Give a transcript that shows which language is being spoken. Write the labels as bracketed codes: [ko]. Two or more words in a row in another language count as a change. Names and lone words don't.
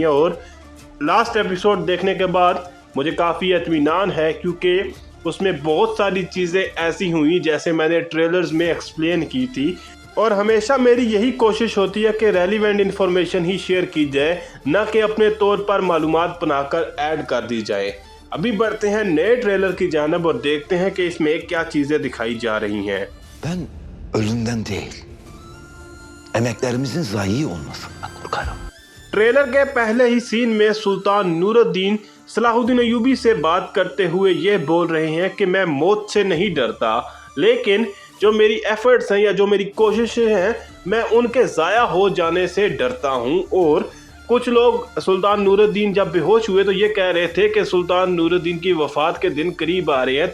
[ur] اور [en] last episode [ur] دیکھنے کے بعد مجھے کافی اطمینان ہے، کیونکہ اس میں بہت ساری چیزیں ایسی ہوئی جیسے میں نے ٹریلرز میں ایکسپلین کی تھی. اور ہمیشہ میری یہی کوشش ہوتی ہے کہ [en] relevant information [ur] ہی شیئر کی جائے، نہ کہ اپنے طور پر معلومات بنا کر ایڈ کر دی جائے. ابھی بڑھتے ہیں نئے ٹریلر کی جانب اور دیکھتے ہیں کہ اس میں کیا چیزیں دکھائی جا رہی ہیں. [tr] Ben ölümden değil, emeklerimizin zayi olmasından korkarım. [ur] ٹریلر کے پہلے ہی سین میں سلطان نورالدین صلاح الدین ایوبی سے بات کرتے ہوئے یہ بول رہے ہیں کہ میں موت سے نہیں ڈرتا، لیکن جو میری ایفرٹس ہیں یا جو میری کوششیں ہیں میں ان کے ضائع ہو جانے سے ڈرتا ہوں. اور کچھ لوگ سلطان نورالدین جب بے ہوش ہوئے تو یہ کہہ رہے تھے کہ سلطان نورالدین کی وفات کے دن قریب آ رہے ہیں.